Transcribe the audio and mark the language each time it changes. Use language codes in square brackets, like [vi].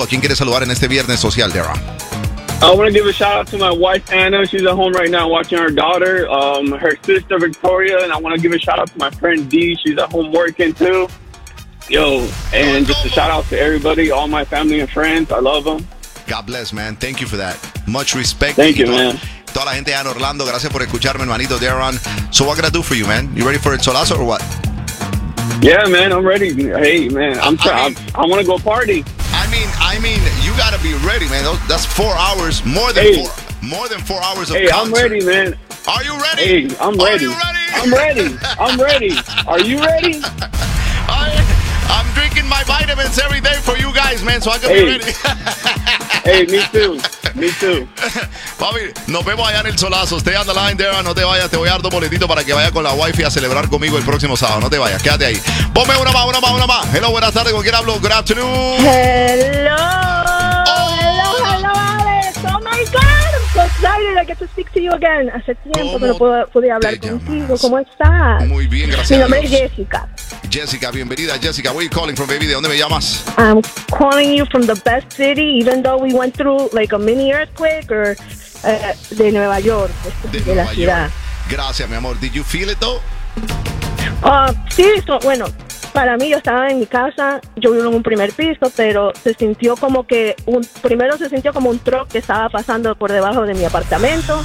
[es] ¿A quién quieres saludar en este viernes social, Dara? [en] I want to give a shout out to my wife, Anna. She's at home right now watching her daughter, her sister, Victoria. And I want to give a shout out to my friend, Dee. She's at home working, too. Yo, and just a shout out to everybody, all my family and friends. I love them. God bless, man. Thank you for that. Much respect. Thank you, man. [es] Toda la gente en Orlando, gracias por escucharme, hermanito Daron. [en] So what can I do for you, man? You ready for El Solazo or what? Yeah, man, I'm ready. Hey, man, I want to go party. I mean, you got to be ready, man. That's 4 hours, more than four hours of hey, concert. Hey, I'm ready, man. Are you ready? Hey, I'm ready. Are you ready? I'm ready. Are you ready? I'm drinking my vitamins every day for you guys, man, so I can be ready. Hey, me too. [es] Papi, nos vemos allá en El Solazo. [en] Stay on the line, [es] Dara. No te vayas. Te voy a dar dos boletitos para que vayas con la wifi a celebrar conmigo el próximo sábado. No te vayas. Quédate ahí. Ponme una más. Hello, buenas tardes. ¿Con quién hablo? [en] Good afternoon. Hello. Oh. Hello, Alex. Oh, my God. so excited. I get to speak to you again. [es] Hace tiempo que no podía hablar contigo. ¿Cómo estás? Muy bien, gracias. Mi nombre es Jessica. Jessica, bienvenida. [en] Jessica, where are you calling from, baby? [es] ¿De dónde me llamas? [en] I'm calling you from the best city, even though we went through like a mini earthquake, or [es] de Nueva York. De la ciudad. Gracias, mi amor. [en] Did you feel it though? [es] Sí, bueno, para mí, yo estaba en mi casa, yo vivo en un primer piso, pero se sintió como que primero se sintió como un truck que estaba pasando por debajo de mi apartamento.